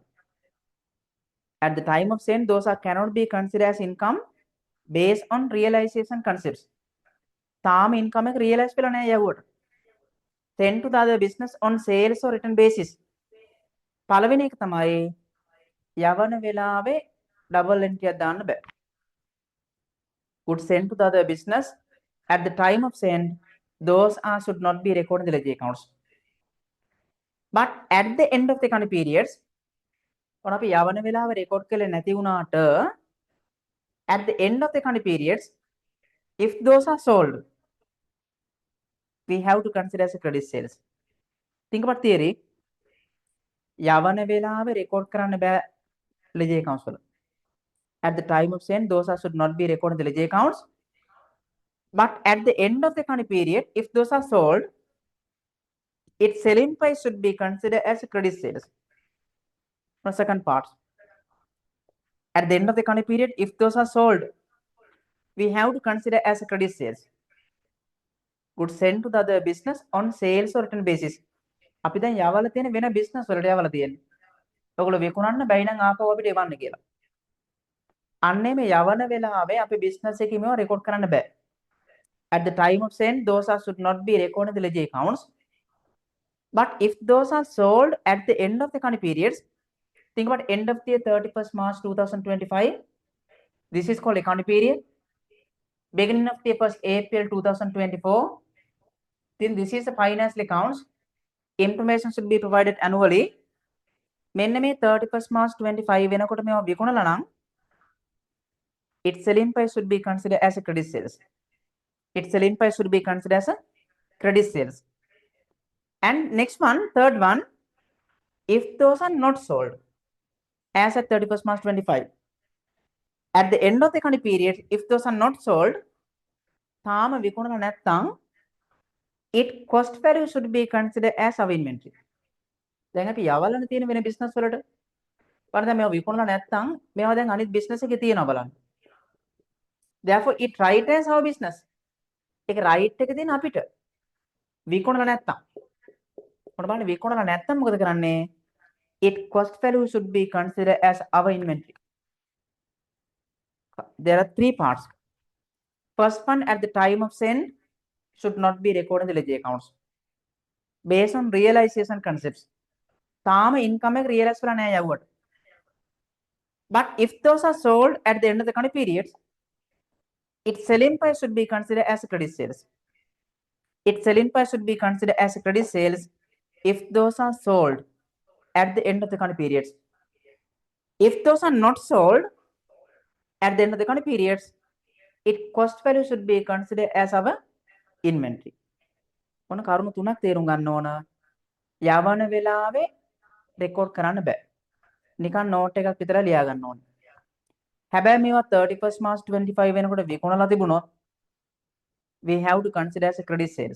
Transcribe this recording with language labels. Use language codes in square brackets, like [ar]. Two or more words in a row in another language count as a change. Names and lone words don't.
[en] At the time of send, those cannot be considered as income based on realization concepts. [si] තාම income එක realize වෙලා නැහැ යවුවට. [en] Send to the other business on sales or return basis. [si] පළවෙනි එක තමයි යවන වෙලාවේ [en] double entry [si] එකක් දාන්න බෑ. [en] Goods sent to the other business at the time of send, those should not be recorded in the ledger accounts. But at the end of the economic periods, [si] ඔන්න අපි යවන වෙලාව record කළේ නැති වුණාට [en] at the end of the economic periods, if those are sold, we have to consider as a credit sales. Think about theory. [si] යවන වෙලාවේ record කරන්න බෑ [en] ledger accounts [si] වල. [en] At the time of send, those should not be recorded in the ledger accounts. But at the end of the economic period, if those are sold, its selling price should be considered as a credit sales. The second part. At the end of the economic period, if those are sold, we have to consider as a credit sales. Goods sent to the other business on sales or return basis. [si] අපි දැන් යවලා තියෙන වෙන business වලට යවලා තියෙන්නේ. ඔයගොල්ලෝ විකුණන්න බැයි නම් ආපහු අපිට එවන්න කියලා. අන්නේ මේ යවන වෙලාවේ අපි business එකේ මේවා record කරන්න බෑ. [en] At the time of send, those should not be recorded in the ledger accounts. But if those are sold at the end of the economic periods, think about end of the year 31st March 2025. This is called economic period. Beginning of the year 1st April 2024. Then this is the financial accounts. Information should be provided annually. [si] මෙන්න මේ 31st March 25 වෙනකොට මේවා විකුණලා නම් [en] its selling price should be considered as a credit sales. Its selling price should be considered as a credit sales. And next one, third one, if those are not sold as at 31st March 25, at the end of the economic period, if those are not sold, [si] තාම විකුණලා නැත්නම් [en] it cost value should be considered as our inventory. [si] දැන් අපි යවලන තියෙන වෙන business වලට බලන්න දැන් මේවා විකුණලා නැත්නම් මේවා දැන් අනිත් business එකේ තියෙනවා බලන්න. [en] Therefore it right as our business. [si] ඒක right එක තියෙන අපිට. විකුණලා නැත්නම්. මොකද බලන්න විකුණලා නැත්නම් මොකද කරන්නේ? [en] It cost value should be considered as our inventory. There are three parts. First one, at the time of send should not be recorded in the ledger accounts based on realization concepts. තාම income එක realize කරලා නැහැ යවුවට. But if those are sold at the end of the economic periods, its selling price should be considered as a credit sales. Its selling price should be considered as a credit sales if those are sold at the end of the economic periods. If those are not sold at the end of the economic periods, its cost value should be considered as our inventory. [si] මොන කරුණු තුනක් තේරුම් ගන්න ඕන. යවන වෙලාවේ රෙකෝඩ් කරන්න බෑ. නිකන් නෝට් එකක් විතර ලියා ගන්න ඕනේ. හැබැයි මේවා 31st March 25 වෙනකොට විකුණලා තිබුණොත් [en] we have to consider as a credit sales.